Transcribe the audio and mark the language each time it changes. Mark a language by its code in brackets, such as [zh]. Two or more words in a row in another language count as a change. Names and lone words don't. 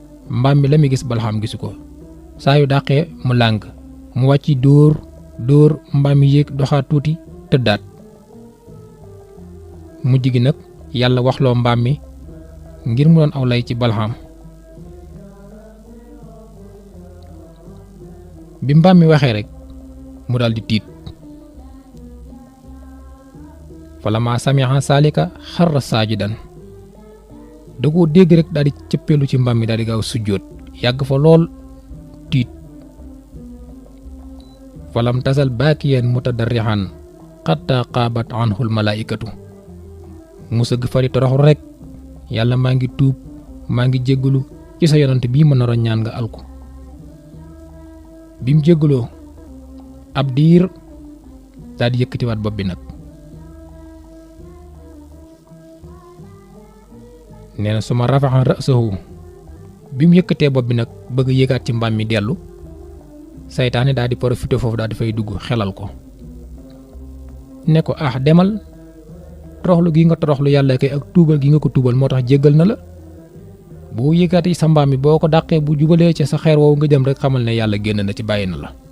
[wo] Mbaam mi la muy gis Balxaam gisu ko. Saa yu dàqee mu lànk, mu wàcc dóor, dóor, mbaam mi yéeg doxaat tuuti, tëddaat. Mujj gi nag Yàlla waxloo mbaam mi ngir mu doon aw lay ci Balxaam. Bi mbaam mi waxee rek, mu daal di tiit. [ar] فلما سمع ذلك خر ساجدا. [wo] Da koo dégg rek daal di cëppeelu ci mbaam mi, daal di gaaw sujjóot, yàgg fa lool, tiit. [ar] فلم تزل باكيا متضرعا حتى غابت عنه الملائكة. [wo] Mu sëgg fa di toroxlu rek, "Yàlla, maa ngi tuub, maa ngi jéggalu ci sa yonent bii ma naroon ñaan nga al ko." Bi mu jéggaloo ab diir, daal di yëkkatiwaat bopp bi nag. Nee na, [ar] "ثم رفع رأسه." [wo] Bi mu yëkkatee bopp bi nag, bëgg a yéegaat ci mbaam mi dellu, saytaane daal di profité foofu, daal di fay dugg, xelal ko. Ne ko, "Ah, demal, toroxlu gi nga toroxlu Yàlla kay ak tuubal gi nga ko tuubal moo tax jéggal na la. Boo yéegaatee sa mbaam mi, boo ko dàqee, bu jubalee ci sa xeer woowu nga jëm rek, xamal ne Yàlla génn na ci, bàyyi na la.